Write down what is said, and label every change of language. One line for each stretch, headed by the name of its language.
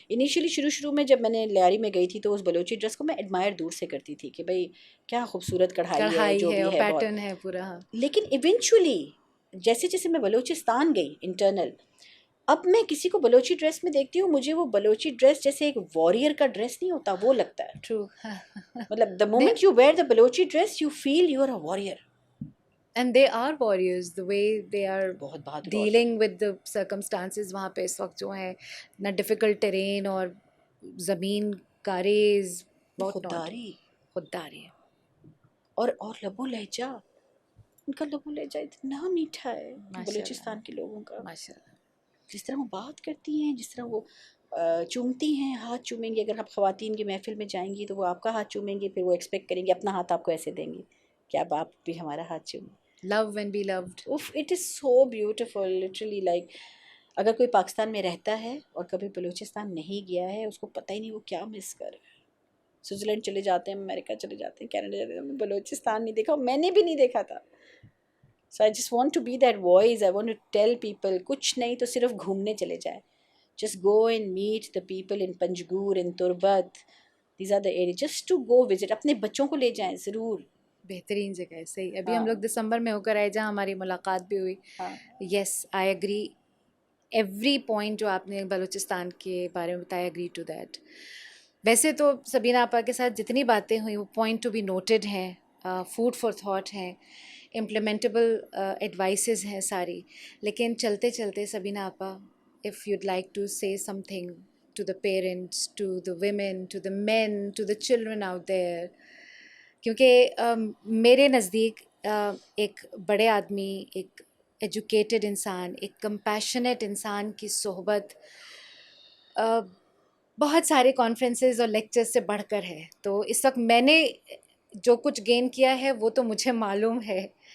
Urdu: Initially شروع میں جب میں نے لیاری میں گئی تھی تو اس بلوچی ڈریس کو میں ایڈمائر دور سے کرتی تھی کہ بھئی کیا خوبصورت کڑھائی ہے، جو ہے بھی اور ہے بہت. پیٹرن ہے پورا. ہاں. لیکن ایونچولی جیسے جیسے میں بلوچستان گئی انٹرنل، اب میں کسی کو بلوچی ڈریس میں دیکھتی ہوں، مجھے وہ بلوچی ڈریس جیسے ایک وارئر کا ڈریس نہیں ہوتا وہ لگتا ہے.
English: True.
Urdu: مطلب
English: the moment you wear the Balochi dress you feel you are a warrior. And they are warriors the way they are
Urdu: بہت بہادر عورتیں.
English: dealing with the circumstances
Urdu: وہاں پہ اس وقت جو ہیں اتنا ڈیفیکلٹ ٹرین اور زمین کا ریز بہت خودداری خودداری ہے. اور لب و لہجہ، ان کا لب و لہجہ اتنا میٹھا ہے ماشاء اللہ. بلوچستان کے لوگوں کا. ماشاء اللہ. جس طرح وہ بات کرتی ہیں، جس طرح وہ چومتی ہیں، ہاتھ چومیں گی. اگر آپ خواتین کی محفل میں جائیں گی تو وہ آپ کا ہاتھ چومیں گی، پھر وہ ایکسپیکٹ کریں گی اپنا ہاتھ آپ کو ایسے دیں گی کہ اب آپ بھی ہمارا ہاتھ چومیں.
English: love and be loved. If it is so beautiful literally.
Urdu: Like اگر کوئی پاکستان میں رہتا ہے اور کبھی بلوچستان نہیں گیا ہے، اس کو پتہ ہی نہیں وہ کیا مس کر رہا ہے. سوئٹزرلینڈ چلے جاتے ہیں، امریکہ چلے جاتے ہیں، کینیڈا چلے جاتے ہیں، بلوچستان نہیں دیکھا، میں نے بھی نہیں دیکھا تھا.
English: So I just want to be that voice. I want to tell people
Urdu: کچھ نہیں تو صرف گھومنے چلے جائیں.
English: Just go and meet the people in Panjgur, in Turbat. These are the area just to go visit.
Urdu: اپنے بچوں کو لے جائیں ضرور. بہترین جگہ ہے. صحیح. ابھی ہاں ہم لوگ دسمبر میں ہو کر آئے جہاں ہماری ملاقات بھی ہوئی. ہاں
English: yes I agree every point
Urdu: جو آپ نے بلوچستان کے بارے میں بتایا.
English: Agree to that.
Urdu: ویسے تو سبینہ آپا کے ساتھ جتنی باتیں ہوئیں وہ
English: point to be noted
Urdu: ہیں،
English: food for thought
Urdu: ہیں،
English: implementable advices
Urdu: ہیں ساری. لیکن چلتے چلتے
English: سبینہ آپا، if you'd like to say something to the parents, to the women, to the men, to the children out there.
Urdu: کیونکہ میرے نزدیک ایک بڑے آدمی، ایک ایجوکیٹڈ انسان، ایک کمپیشنیٹ انسان کی صحبت بہت سارے کانفرنسز اور لیکچرز سے بڑھ کر ہے. تو اس وقت میں نے جو کچھ گین کیا ہے وہ تو مجھے معلوم ہے.